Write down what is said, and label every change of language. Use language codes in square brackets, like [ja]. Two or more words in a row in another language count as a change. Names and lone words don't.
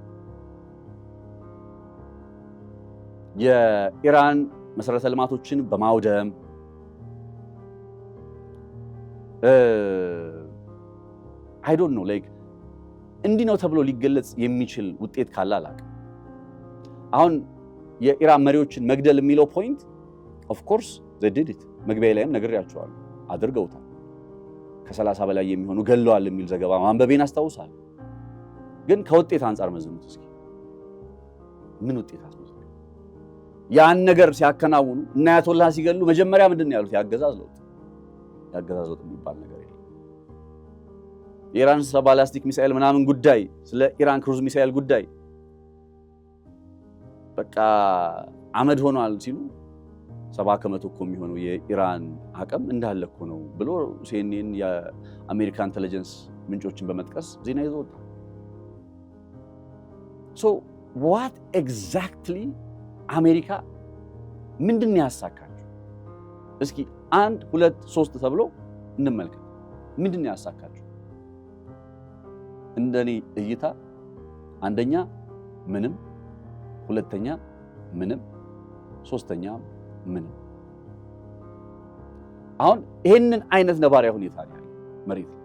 [am] የኢራን መሰረተ ልማቶችን በማውደም [en] I don't know like [am] እንዲህ ነው ተብሎ ሊገለጽ የሚችል ውጤት ካለ አላውቅም። አሁን የኢራን መሪዎችን መግደል የሚለው [en] point of course they did it [am] መግቢያ ላይም ነግሬያቸዋለሁ፣ አድርገውታል። ከ30 በላይ የሚሆኑ ገለዋል የሚል ዘገባ ማንበቤን አስታውሳለሁ። ግን ከውጤት አንጻር መዝኑት እስኪ ምን ውጤት አስመዘገቡ? ያን ነገር ሲያከናውኑ እና አያቶላህ ሲገሉ መጀመሪያ ምንድነው ያሉት? ያገዛዝ ለውጥ የሚባል ነገር የለም። የኢራን ባላስቲክ ሚሳኤል ምናምን ጉዳይ፣ ስለ ኢራን ክሩዝ ሚሳኤል ጉዳይ በቃ አመድ ሆኗል ሲሉ 70% እኮ የሚሆነው የኢራን አቅም እንዳለ እኮ ነው ብሎ ሲኤንኤን የአሜሪካ ኢንተለጀንስ ምንጮችን በመጥቀስ ዜና ይዞ ወጣ። [en] what exactly [am] አሜሪካ ምንድነው ያሳካችው? እስኪ 1 2 3 ተብሎ እንመልከት። ምንድነው ያሳካችው? እንደኔ እይታ አንደኛ ምንም፣ ሁለተኛ ምንም፣ ሶስተኛ ምንም። አሁን ይሄንን አይነት ነባሪያ ሁኔታ ነው ያለው መሬት።